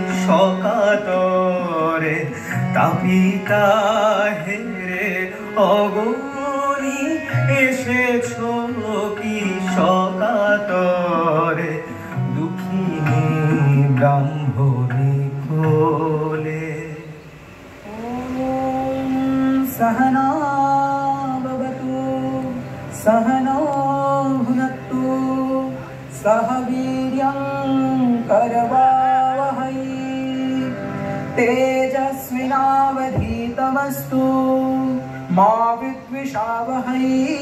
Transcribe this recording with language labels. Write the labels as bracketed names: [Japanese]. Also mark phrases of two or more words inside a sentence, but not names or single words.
[Bangla] সকাতরে, তাপিতা হেরে অবনি এসেছো কি সকাতরে, দুঃখিনী ব্রাহ্মণী কোলে। [Sanskrit] सहना भवतु सहनो भुनक्तु सह वीर्यं करवावहै तेजस्विनावधीतमस्तु तमस्तु मा विद्विषावहै।